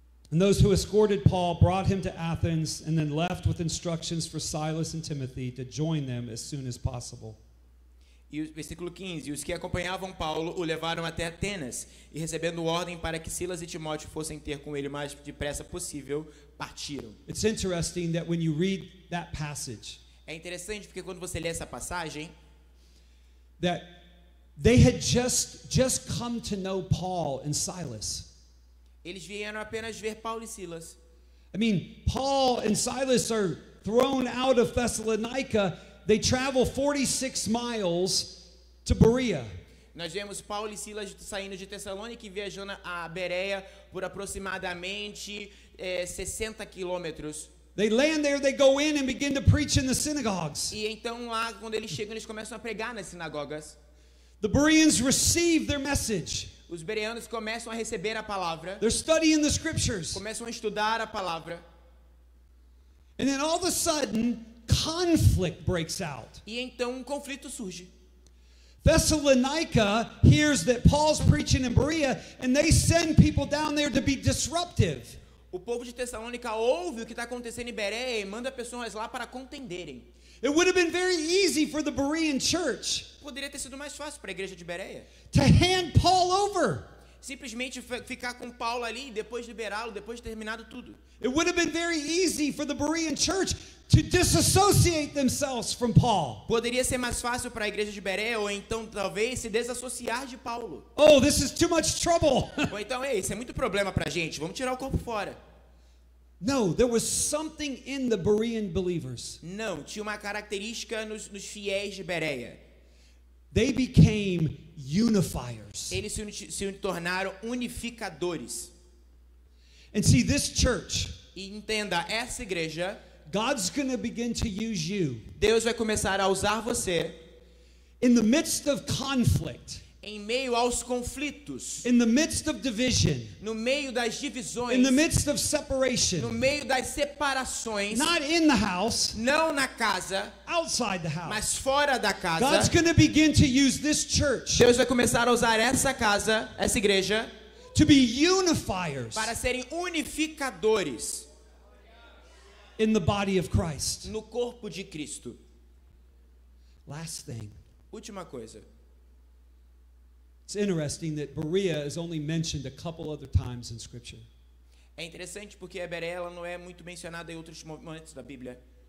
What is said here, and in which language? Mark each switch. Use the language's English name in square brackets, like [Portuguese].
[English] And those who escorted Paul brought him to Athens and then left with instructions for Silas and Timothy to join them as soon as possible. [Portuguese] E o versículo 15, e os que acompanhavam Paulo o levaram até Atenas, e recebendo ordem para que Silas e Timóteo fossem ter com ele o mais depressa possível, partiram. [English] It's interesting that when you read that passage, [Portuguese] É interessante porque quando você lê essa passagem, [English] that they had just come to know Paul and Silas. [Portuguese] eles vieram apenas ver Paulo e Silas. [English] I mean, Paul and Silas are thrown out of Thessalonica. They travel 46 miles to Berea. [Portuguese] Nós vemos Paulo e Silas saindo de Tessalônica e viajando a Bereia por aproximadamente 60 quilômetros. [English] They land there, they go in and begin to preach in the synagogues. [Portuguese] E então lá, quando eles chegam, eles começam a pregar nas sinagogas. [English] The Bereans receive their message. [Portuguese] Os bereanos começam a receber a palavra, [English] They're studying the scriptures. [Portuguese] começam a estudar a palavra. [English] And then all of a sudden, conflict breaks out. [Portuguese] E então um conflito surge. [English] Thessalonica hears that Paul's preaching in Berea, and they send people down there to be disruptive. [Portuguese] O povo de Tessalônica ouve o que está acontecendo em Bereia e manda pessoas lá para contenderem. [English] It would have been very easy for the Berean church [Portuguese] Poderia ter sido mais fácil para a igreja de Bereia [English] to hand Paul over. [Portuguese] simplesmente ficar com Paulo ali e depois liberá-lo, depois de terminado tudo. [English] It would have been very easy for the Berean church to disassociate themselves from Paul. [Portuguese] Poderia ser mais fácil para a igreja de Bereia ou então talvez se desassociar de Paulo. [English] Oh, this is too much trouble. [Portuguese] Ou então, ei, isso é muito problema para a gente, vamos tirar o corpo fora. [English] No, there was something in the Berean believers. [Portuguese] Não, tinha uma característica nos fiéis de Bereia. [English] They became unifiers. [Portuguese] Eles se tornaram unificadores. [English] And see, this church, [Portuguese] E entenda, essa igreja, [English] God's going to begin to use you [Portuguese] Deus vai começar a usar você [English] in the midst of conflict, [Portuguese] Em meio aos conflitos, [English] in the midst of division, [Portuguese] no meio das divisões, [English] in the midst of [Portuguese] no [English] separation, [Portuguese] meio das separações, [English] not in the house, [Portuguese] não na casa, [English] outside the house. [Portuguese] mas fora da [English] God's [Portuguese] casa, [English] going to begin to use this church [Portuguese] Deus vai começar a usar essa casa, essa igreja, [English] to be unifiers [Portuguese] para serem unificadores [English] in the body of Christ. [Portuguese] no corpo de Cristo. [English] Last thing. [Portuguese] Última coisa. [English] It's interesting that Berea is only mentioned a couple other times in Scripture. [Portuguese] É interessante porque a Berea ela não é muito mencionada em outros momentos da Bíblia.